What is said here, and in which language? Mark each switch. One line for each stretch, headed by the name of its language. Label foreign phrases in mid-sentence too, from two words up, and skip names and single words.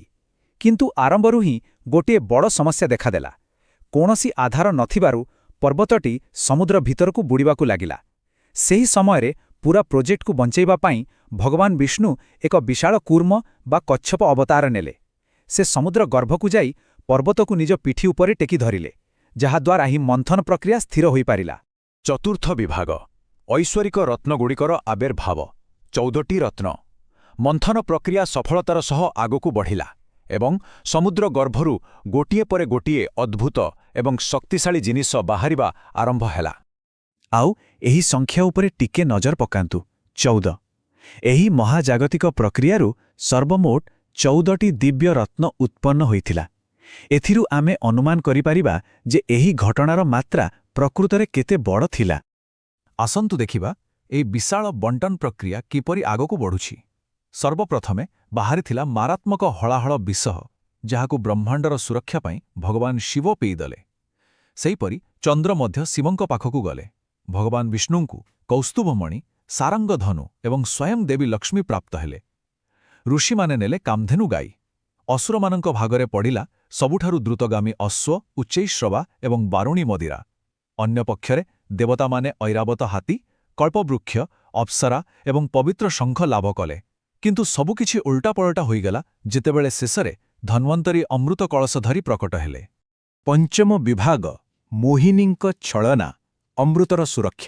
Odia: କିନ୍ତୁ ଆରମ୍ଭରୁ ହିଁ ଗୋଟେ ବଡ଼ ସମସ୍ୟା ଦେଖାଦେଲା। କୌଣସି ଆଧାର ନଥିବାରୁ ପର୍ବତଟି ସମୁଦ୍ର ଭିତରକୁ ବୁଡ଼ିବାକୁ ଲାଗିଲା। ସେହି ସମୟରେ ପୂରା ପ୍ରୋଜେକ୍ଟ କୁ ବଞ୍ଚେଇବା ପାଇଁ ଭଗବାନ ବିଷ୍ଣୁ ଏକ ବିଶାଳ କୂର୍ମ ବା କଚ୍ଛପ ଅବତାର ନେଲେ। ସେ ସମୁଦ୍ର ଗର୍ଭକୁ ଯାଇ ପର୍ବତକୁ ନିଜ ପିଠି ଉପରେ ଟେକି ଧରିଲେ ଯାହାଦ୍ୱାରା ହିଁ ମନ୍ଥନ ପ୍ରକ୍ରିୟା ସ୍ଥିର ହୋଇ ପାରିଲା। ଚତୁର୍ଥ ବିଭାଗ ଐଶ୍ୱରିକ ରତ୍ନଗୁଡ଼ିକର ଆବିର୍ଭାବ 14ଟି ରତ୍ନ। ମନ୍ଥନ ପ୍ରକ୍ରିୟା ସଫଳତାର ସହ ଆଗକୁ ବଢ଼ିଲା ଏବଂ ସମୁଦ୍ର ଗର୍ଭରୁ ଗୋଟିଏ ପରେ ଗୋଟିଏ ଅଦ୍ଭୁତ ଏବଂ ଶକ୍ତିଶାଳୀ ଜିନିଷ ବାହାରିବା ଆରମ୍ଭ ହେଲା। ଆଉ ଏହି ସଂଖ୍ୟା ଉପରେ ଟିକେ ନଜର ପକାନ୍ତୁ 14। ଏହି ମହାଜାଗତିକ ପ୍ରକ୍ରିୟାରୁ ସର୍ବମୋଟ 14ଟି ଦିବ୍ୟ ରତ୍ନ ଉତ୍ପନ୍ନ ହୋଇଥିଲା। ଏଥିରୁ ଆମେ ଅନୁମାନ କରିପାରିବା ଯେ ଏହି ଘଟଣାର ମାତ୍ରା ପ୍ରକୃତରେ କେତେ ବଡ଼ ଥିଲା। ଆସନ୍ତୁ ଦେଖିବା ଏ ବିଶାଳ ବଣ୍ଟନ ପ୍ରକ୍ରିୟା କିପରି ଆଗକୁ ବଢ଼ୁଛି। ସର୍ବପ୍ରଥମେ ବାହାରିଥିଲା ମାରାତ୍ମକ ହଳାହଳ ବିଷ ଯାହାକୁ ବ୍ରହ୍ମାଣ୍ଡର ସୁରକ୍ଷା ପାଇଁ ଭଗବାନ ଶିବ ପିଇଦେଲେ। ସେହିପରି ଚନ୍ଦ୍ର ମଧ୍ୟ ଶିବଙ୍କ ପାଖକୁ ଗଲେ। ଭଗବାନ ବିଷ୍ଣୁଙ୍କୁ କୌସ୍ତୁଭମଣି ସାରଙ୍ଗ ଧନୁ ଏବଂ ସ୍ୱୟଂ ଦେବୀ ଲକ୍ଷ୍ମୀ ପ୍ରାପ୍ତ ହେଲେ। ଋଷି ମାନେ ନେଲେ କାମଧେନୁ ଗାଈ। ଅସୁରମାନଙ୍କ ଭାଗରେ ପଡ଼ିଲା ସବୁଠାରୁ ଦ୍ରୁତଗାମୀ ଅଶ୍ୱ ଉଚ୍ଚୈଃଶ୍ରବା ଏବଂ ବାରୁଣୀ ମଦିରା। ଅନ୍ୟପକ୍ଷରେ ଦେବତାମାନେ ଐରାବତ ହାତୀ କଳ୍ପବୃକ୍ଷ ଅପ୍ସରା ଏବଂ ପବିତ୍ର ଶଙ୍ଖ ଲାଭ କଲେ। କିନ୍ତୁ ସବୁକିଛି ଉଲ୍ଟାପଲଟା ହୋଇଗଲା ଯେତେବେଳେ ଶେଷରେ ଧନ୍ୱନ୍ତରୀ ଅମୃତ କଳସ ଧରି ପ୍ରକଟ ହେଲେ। ପଞ୍ଚମ ବିଭାଗ ମୋହିନୀଙ୍କ ଛଳନା ଅମୃତର ସୁରକ୍ଷା।